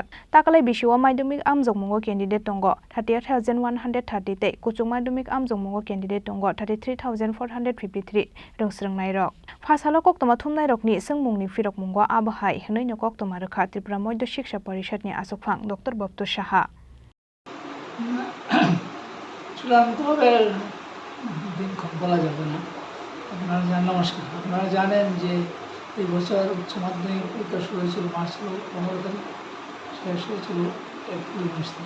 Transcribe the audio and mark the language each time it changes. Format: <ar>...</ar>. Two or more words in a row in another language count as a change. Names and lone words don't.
<trp>Takalai bisio Madhyamik amjokmungo candidate tongo 38,130 te kwchuk Madhyamik amjokmungo candidate tongo 33,453 rongsrungnai rok. Phasalo koktoma thumnai rokni sangmungni firok mungo abo hai hnoina koktoma rekha Tripura Madhya Shiksha Parishad ni asukphang Dr. Bobto Saha.</trp> <bn>চূড়ান্তভাবে দিনক্ষণ বলা যাবে না। নমস্কার, আপনারা জানেন যে এই বছর উচ্চ মাধ্যমিক পরীক্ষা শুরু হয়েছিল মার্চ 15 তারিখ, শেষ হয়েছিল এপ্রিল 19 তারিখ।</bn>